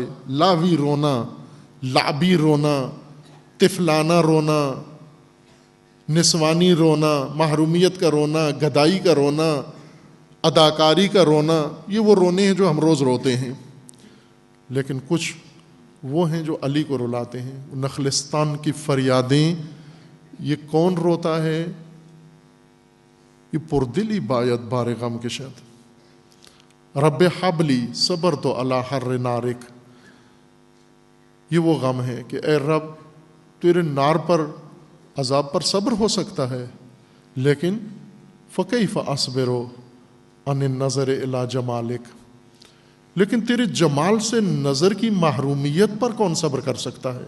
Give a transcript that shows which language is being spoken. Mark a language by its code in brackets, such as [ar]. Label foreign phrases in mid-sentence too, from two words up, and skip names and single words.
[ur] لاوی رونا، لعبی رونا، طفلانہ رونا، نسوانی رونا، محرومیت کا رونا، گدائی کا رونا، اداکاری کا رونا، یہ وہ رونے ہیں جو ہم روز روتے ہیں۔ لیکن کچھ وہ ہیں جو علی کو رلاتے ہیں، نخلستان کی فریادیں۔ یہ کون روتا ہے؟ یہ [fa] پردلی باید بار غم کشد. [ar] رب حبلی صبر تو علی حر نارک. [ur] یہ وہ غم ہے کہ اے رب تیرے نار پر عذاب پر صبر ہو سکتا ہے، لیکن [ar] فکیف اصبر عن النظر الی جمالک، [ur] لیکن تیرے جمال سے نظر کی محرومیت پر کون صبر کر سکتا ہے؟